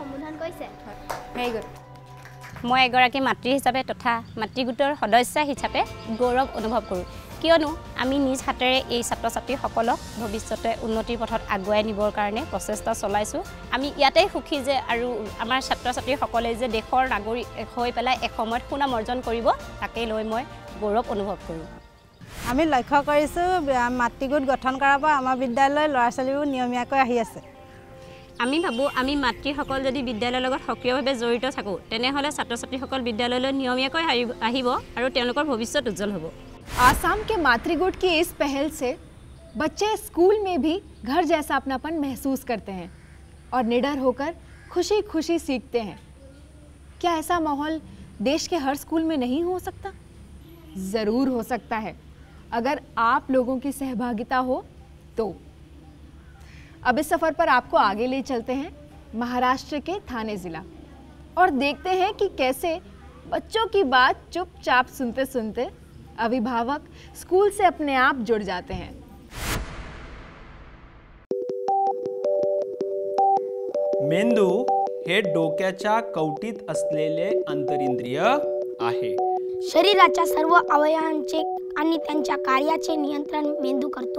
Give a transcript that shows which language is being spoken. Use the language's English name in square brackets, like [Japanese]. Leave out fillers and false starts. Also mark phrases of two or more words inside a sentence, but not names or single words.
[English] very good [Assamese] মই এগৰাকী মাতৃ হিচাপে তথা মাতৃগোটৰ সদস্য হিচাপে গৌৰৱ অনুভৱ কৰোঁ কিয়নো আমি নিজ হাতেৰে এই ছাত্ৰ ছাত্ৰীসকলক ভৱিষ্যতে উন্নতিৰ পথত আগুৱাই নিবৰ কাৰণে প্ৰচেষ্টা চলাইছোঁ আমি ইয়াতেই সুখী যে আৰু আমাৰ ছাত্ৰ ছাত্ৰীসকলে যে দেশৰ নাগৰিক হৈ পেলাই এসময়ত সুনাম অৰ্জন কৰিব তাকেই লৈ মই গৌৰৱ অনুভৱ কৰোঁ আমি লক্ষ্য কৰিছোঁ মাতৃগোট গঠন কৰাৰ পৰা আমাৰ বিদ্যালয়ৰ ল'ৰা ছোৱালীবোৰ নিয়মীয়াকৈ আহি আছে আমি ভাবোঁ আমি মাতৃসকল যদি বিদ্যালয়ৰ লগত সক্ৰিয়ভাৱে জড়িত থাকোঁ তেনেহ'লে ছাত্ৰ ছাত্ৰীসকল বিদ্যালয়লৈ নিয়মীয়াকৈ আহিব আৰু তেওঁলোকৰ ভৱিষ্যত উজ্জ্বল হ'ব [Hindi] आसाम के मातृगोट की इस पहल से बच्चे स्कूल में भी घर जैसा अपनापन महसूस करते हैं और निडर होकर खुशी खुशी सीखते हैं क्या ऐसा माहौल देश के हर स्कूल में नहीं हो सकता? ज़रूर हो सकता है अगर आप लोगों की सहभागिता हो तो। अब इस सफ़र पर आपको आगे ले चलते हैं महाराष्ट्र के थाने ज़िला और देखते हैं कि कैसे बच्चों की बात चुपचाप सुनते सुनते अभिभावक स्कूल से अपने आप जुड़ जाते हैं [Marathi] मेंदू हे डोक्याच्या कवटीत असलेले अंतरिंद्रिय आहे शरीराच्या सर्व अवयवांचे आणि त्यांच्या कार्याचे नियंत्रण मेंदू करतो